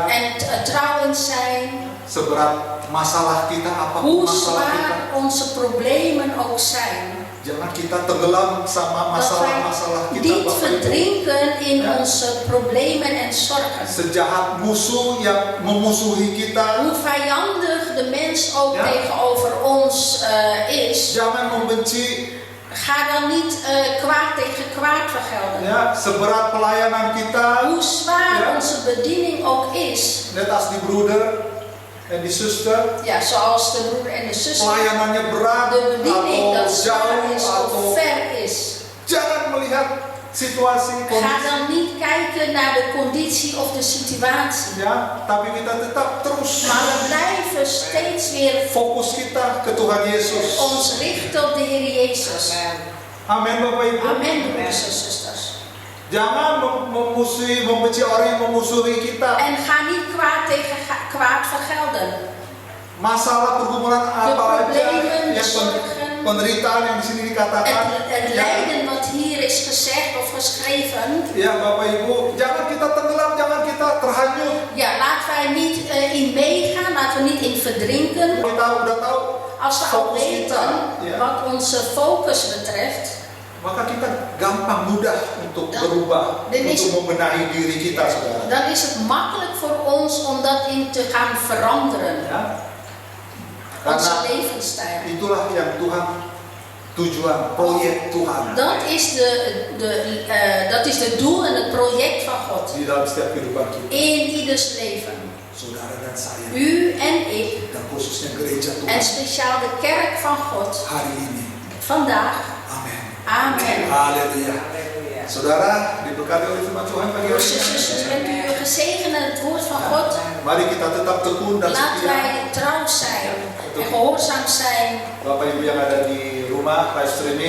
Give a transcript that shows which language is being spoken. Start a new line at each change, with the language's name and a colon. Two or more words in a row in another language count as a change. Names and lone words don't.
Dutch: en trouw in zijn,
Indonesian: Seberat masalah kita, apapun
Dutch: hoe
Indonesian: masalah kita,
Dutch: zwaar onze problemen ook zijn.
Indonesian: jangan kita tenggelam sama
Dutch: Dat
Indonesian: masalah-masalah
Dutch: wij
Indonesian: kita,
Dutch: niet
Indonesian: Bapak Ibu.
Dutch: verdrinken in Ja. onze problemen en zorgen.
Indonesian: Sejahat musuh yang memusuhi kita,
Dutch: Hoe vijandig de mens ook Ja. tegenover ons is,
Indonesian: jangan membenci.
Dutch: ga dan niet kwaad tegen kwaad vergelden.
Indonesian: Ya, seberat pelayanan kita,
Dutch: Hoe zwaar Ja. onze bediening ook is, net als die broeder en die zuster, ja, zoals de broer en de zuster,
Indonesian: pelayanannya berat
Dutch: de bediening
Indonesian: atau
Dutch: dat zwaar
Indonesian: jauh
Dutch: is of
Indonesian: atau
Dutch: ver is.
Indonesian: jangan melihat situasi
Dutch: Ga
Indonesian: kondisi,
Dutch: dan niet kijken naar de conditie of de situatie.
Indonesian: ya, tapi kita tetap terus
Dutch: Maar we blijven steeds weer
Indonesian: fokus kita ke Tuhan Yesus.
Dutch: ons richten op de Heer Jezus.
Indonesian: Amin, Bapak Ibu.
Dutch: Amen, broeders en zusters.
Indonesian: Jangan membenci orang yang memusuhi kita.
Dutch: En ga niet kwaad tegen kwaad vergelden.
Indonesian: Masalah pergumulan apa aja
Dutch: problemen,
Indonesian: yang
Dutch: zorgen,
Indonesian: penderitaan yang di sini dikatakan.
Dutch: Het
Indonesian: Ya,
Dutch: lijden wat hier is gezegd of geschreven.
Indonesian: ya, Bapak Ibu, jangan kita tenggelam, jangan kita terhanyut.
Dutch: Ja, laten wij niet in meegaan, laten we niet in verdrinken.
Indonesian: Kita udah tahu
Dutch: Als we al
Indonesian: fokus kita,
Dutch: weten
Indonesian: ya,
Dutch: wat onze focus betreft,
Indonesian: maka kita gampang mudah untuk
Dutch: Dan-
Indonesian: berubah,
Dutch: dan is-
Indonesian: untuk membenahi diri kita, saudara.
Dutch: dan is het makkelijk voor ons om dat in te gaan veranderen.
Indonesian: Ya.
Dutch: Onze
Indonesian: Karena
Dutch: levensstijl.
Indonesian: itulah yang Tuhan tujuan, proyek Tuhan
Dutch: Dat is het doel en het project van God.
Indonesian: di dalam setiap kehidupan kita.
Dutch: In ieders leven.
Indonesian: Saudara dan saya,
Dutch: U en ik,
Indonesian: dan khususnya gereja
Dutch: en
Indonesian: Tuhan
Dutch: speciaal de kerk van God,
Indonesian: hari ini.
Dutch: vandaag.
Indonesian: Amin.
Dutch: Amen.
Indonesian: Haleluya. Saudara, diberkati oleh firman Tuhan pagi hari
Dutch: Broers en
Indonesian: ini.
Dutch: zusters, bent u gezegend aan het woord van God?
Indonesian: Mari kita tetap tekun dan
Dutch: Laten
Indonesian: setia.
Dutch: wij trouw zijn en gehoorzaam zijn.
Indonesian: Bapak Ibu yang ada di rumah
English: live streaming,